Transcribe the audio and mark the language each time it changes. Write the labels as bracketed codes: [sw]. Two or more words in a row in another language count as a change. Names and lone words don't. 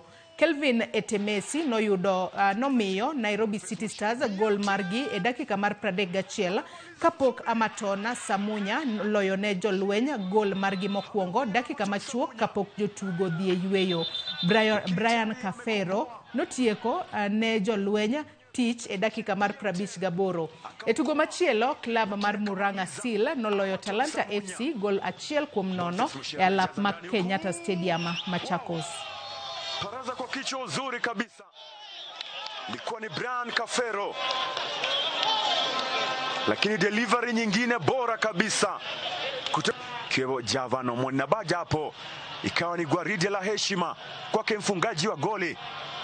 [luo] Kelvin Etemesi nomiyo Nairobi City Stars gol margi e dakika mar 31 kapok Amatona Samunya loyo ne jolweny gol margi mokwongo dakika machuok kapok jotugo dhi e yweyo. Brian Kafero notieko ne jolweny tich e dakika mar 58. E tugo machielo, klab mar Murang'a Seal noloyo Talanta FC gol 1-0 e alap mar Kenyatta Stadium Machakos. [sw] Paraza kwa kichwa uzuri kabisa. Ilikuwa ni Brian Kafero. Lakini delivery nyingine bora kabisa. Kiwebo Javano Mwanabaja hapo. Ikawa ni gwaride la heshima kwake mfungaji wa goli.